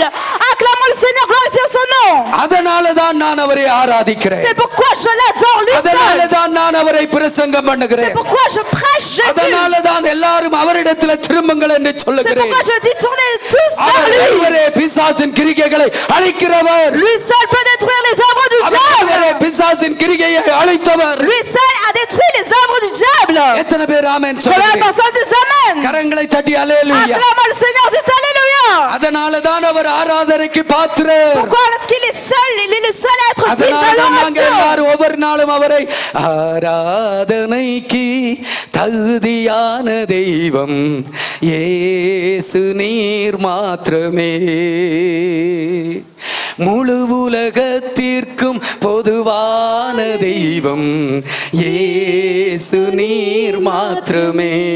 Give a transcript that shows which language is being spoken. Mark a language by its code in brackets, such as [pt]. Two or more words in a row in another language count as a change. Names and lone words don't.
[fr] Acclamons le Seigneur, glorifions son nom. C'est pourquoi je l'adore lui seul. C'est pourquoi je prêche Jésus. C'est pourquoi je dis tournez tous vers lui. Lui seul peut détruire les œuvres du diable. [ta] பிசாசின் கிரியையை அழித்தவர். [fr] Lui seul a détruit les œuvres du diable. [ta] எத்தனை பேர் ஆமென் [fr] Combien de [ta] சொல்லுங்க? [fr] personnes disent amen? [ta] கரங்களை தட்டி அல்லேலூயா. [fr] Acclamons le Seigneur, dites alléluia. [ta] அதனால தான் அவர் ஆராதனைக்கு பாத்திரர். [fr] Pourquoi? Parce qu'il est seul, il est le seul à être digne [ta] நாங்க [fr] d'adoration. [ta] எல்லாரும் ஒவ்வொரு நாளும் அவரை ஆராதனைக்கு தகுதியான தெய்வம் இயேசு நீர் மாத்திரமே, முழு உலகத்திற்கும் பொதுவான தெய்வம் இயேசு நீர் மாத்திரமே,